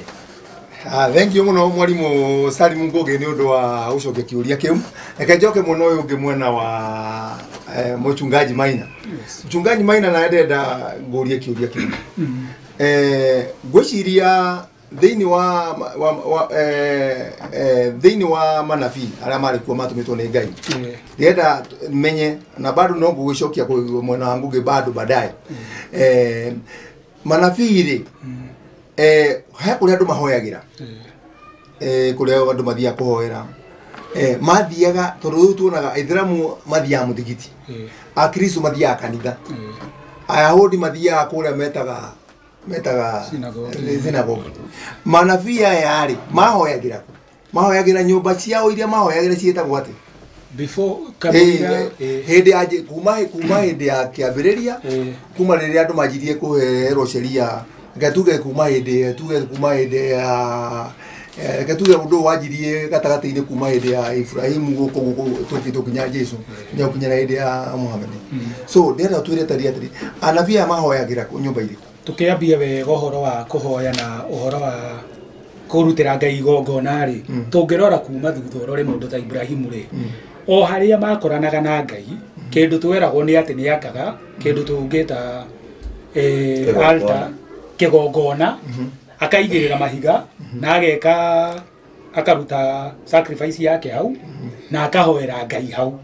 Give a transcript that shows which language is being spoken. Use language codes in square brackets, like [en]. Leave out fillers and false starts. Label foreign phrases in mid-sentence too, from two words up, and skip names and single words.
[en] thank you [ki] muno mwarimu Salimu Ngugi ni undu wa ucokia kiuria kiu reke njoke muno uyu ungi mwena wa Mchungaji Maina Mchungaji Maina na ndenda ngurie kiuria kiu ngwiciria thiini wa manabii aria mari kuo matumitwo ni Ngai ndenda menye na bado no ngwicokia mwena wa Ngugi [sw] bado baadaye [ki] manabii ri ha kuria andu mahoyagira kuria andu mathia kuhoera mathiaga tondu tuonaga Aithiramu mathia muthigiti Akristo mathia kanitha Ayahudi mathia kuria metaga metaga Synagogue. synagogue manabii aya rĩ mahoyagira nyũmba ciao iria mahoyagira ciĩtagwo atĩ before kamira hĩndĩ ya kuma hĩndĩ ya kĩambĩrĩria kuma rĩrĩa andũ manjirie kũherwo sheria gatuge kuma hĩndĩ ya gatuge ũndũ wanjirie gatagatĩ-inĩ kuma hĩndĩ ya Ibrahimu gũkũ tũkinya Jesu nginya gũkinyĩra hĩndĩ ya Muhammad. So ndĩrenda twĩre atĩrĩrĩ anabii aya mahoyagĩra nyũmba irĩkũ? Tukiambia wega ũhoro wa kũhoya na ũhoro wa kũrutĩra Ngai igongona rĩ, tũngĩrora kuma thutha ũrore mũndũ ta Ibrahimu rĩ, o harĩa makoranaga na Ngai kĩndũ tweragwo nĩ atĩ nĩ akaga kĩndũ tũngĩta altar kĩgongona akaigĩrĩra mahiga na ageka akaruta sacrifice yake hau na akahoera Ngai hau.